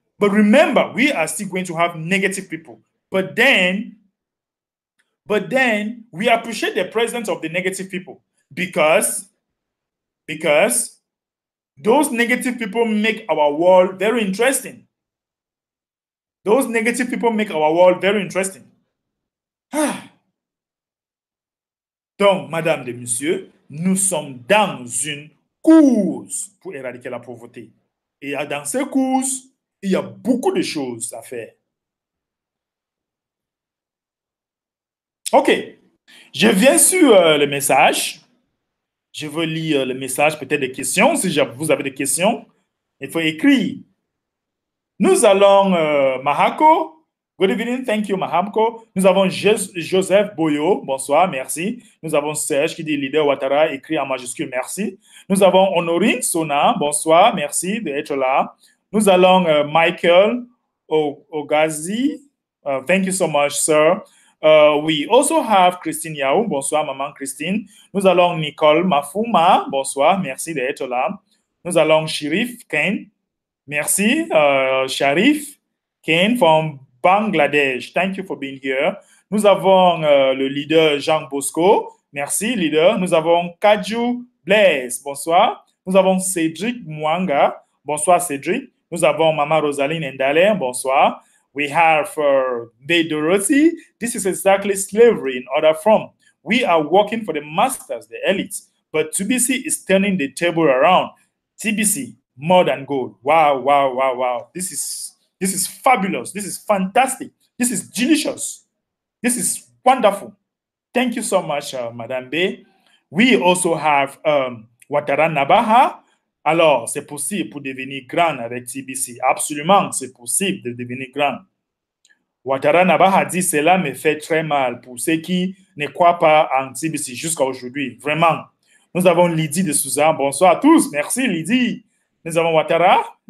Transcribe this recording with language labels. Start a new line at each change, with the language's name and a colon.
English: But remember, we are still going to have negative people. But then we appreciate the presence of the negative people because those negative people make our world very interesting. Those negative people make our world very interesting.
French: Donc, madame et messieurs, nous sommes dans une course pour éradiquer la pauvreté. Et dans cette course, il y a beaucoup de choses à faire. OK. Je viens sur le message. Je veux lire le message, peut-être des questions. Si vous avez des questions, il faut écrire. Nous allons, Mahako.
English: Good evening, thank you,
French: Mahako. Nous avons Joseph Boyo, bonsoir, merci. Nous avons Serge qui dit leader Ouattara, écrit en majuscule, merci. Nous avons Honorine Sona, bonsoir, merci d'être là. Nous allons Michael Ogazi,
English: thank you so much, sir. We also have Christine Yao,
French: bonsoir, maman
English: Christine.
French: Nous allons Nicole Mafuma, bonsoir, merci d'être là. Nous allons Sharif Ken, merci, Sharif Ken from Bangladesh.
English: Thank you for being here.
French: Nous avons le leader Jean Bosco. Merci, leader. Nous avons Kaju Blaise. Bonsoir. Nous avons Cédric Mwanga. Bonsoir, Cédric. Nous avons Mama Rosaline Ndale. Bonsoir.
English: We have Bay Dorothy. This is exactly slavery in other form. We are working for the masters, the elites. But TBC is turning the table around. TBC, more than gold. Wow, wow, wow, wow. This is fabulous. This is fantastic. This is delicious. This is wonderful. Thank you so much, Madame B. We also have Ouattara Nabaha.
French: Alors, c'est possible pour devenir grand avec TBC. Absolument, c'est possible de devenir grand. Ouattara Nabaha dit, cela me fait très mal pour ceux qui ne croient pas en TBC jusqu'à aujourd'hui. Vraiment. Nous avons Lydie de Souza. Bonsoir à tous. Merci, Lydie. Nous avons Ouattara.